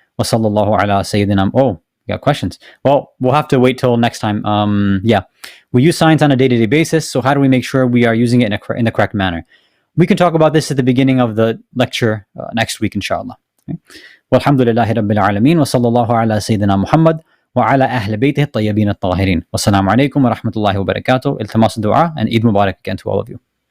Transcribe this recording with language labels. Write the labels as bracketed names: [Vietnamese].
[Arabic] Wa sallallahu ala Sayyidina. [English] Oh, you got questions? Well, we'll have to wait till next time. We use science on a day-to-day basis. So how do we make sure we are using it in the correct manner? We can talk about this at the beginning of the lecture next week, inshallah. Okay? [Arabic] Walhamdulillahi Rabbil Alameen. Wa sallallahu ala Sayyidina Muhammad. وعلى أهل بيته الطيبين الطاهرين والسلام عليكم ورحمة الله وبركاته. التماس الدعاء [English] and Eid Mubarak again to all of you.